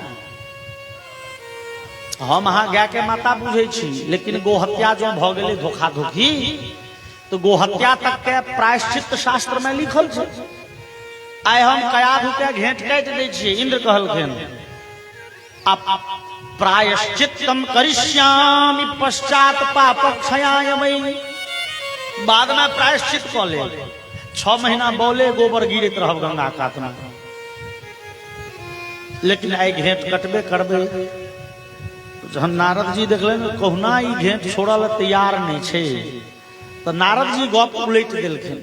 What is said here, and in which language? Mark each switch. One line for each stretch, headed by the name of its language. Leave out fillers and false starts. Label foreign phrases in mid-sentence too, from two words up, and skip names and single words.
Maithili: हम अहाँ गाय के माता बुझे छी, लेकिन गोहत्या जो भ गेले धोखा धोखी तो गोहत्या तक के प्रायश्चित शास्त्र में लिखल छे। आइ हम कयाधु के घेंट काट दै छियै। इंद्र कहलखिन
Sanskrit: आप प्रायश्चित्तम करिष्यामि पश्चात पाप क्षयाय मयि।
Maithili: बाद में प्रायश्चित क ले। 6 महीना बोले गोबर गिरत रहब गंगा कात में, लेकिन आई घेंट कटबे करबे। जहन नारद जी देखले कहुना ई घेंट छोड़ल तैयार नहीं छे तो नारद जी गप उलट देलखिन।